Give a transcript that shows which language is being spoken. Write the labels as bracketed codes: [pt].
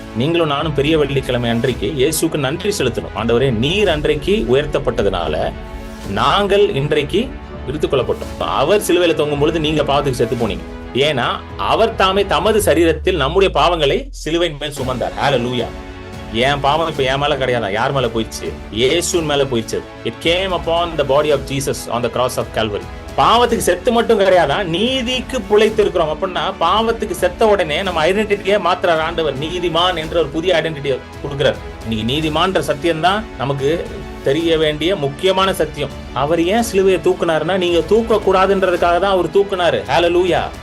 [ta] நீங்களும் நானும் பெரிய வெள்ளிக்கிழமை அன்றைக்கு இயேசுக்கு நன்றி செலுத்தணும். ஆண்டவரே, நீர் அன்றைக்கு உயர்த்தப்பட்டதுனால நாங்கள் இன்றைக்கு விடுத்துக் கொள்ளப்பட்டோம். அவர் சிலுவையில தொங்கும் பொழுது நீங்க பாவத்துக்கு செத்து போனீங்க. ஏன்னா அவர் தாமே தமது சரீரத்தில் நம்முடைய பாவங்களை சிலுவையின் மேல் சுமந்தார். ஹல்லேலூயா. என் பாவம் இப்ப என் மேல கிடையாது. யார் மேல போயிடுச்சு? இயேசுவின் மேல போயிடுச்சு. [en] It came upon the body of Jesus on the cross of Calvary. [ta] பாவத்துக்கு செத்து மட்டும் கிடையாதா, நீதிக்கு பிழைத்து இருக்கிறோம். அப்படின்னா பாவத்துக்கு செத்த உடனே நம்ம ஐடென்டிட்டியே மாத்திர ஆண்டவர் நீதிமான் என்ற ஒரு புதிய ஐடென்டிட்டியை கொடுக்கிறார். இன்னைக்கு நீதிமான்ற சத்தியம் தான் நமக்கு தெரிய வேண்டிய முக்கியமான சத்தியம். அவர் ஏன் சிலுவையை தூக்குனாருன்னா, நீங்க தூக்க கூடாதுன்றதுக்காக தான் அவர் தூக்குனாரு. ஹல்லேலூயா.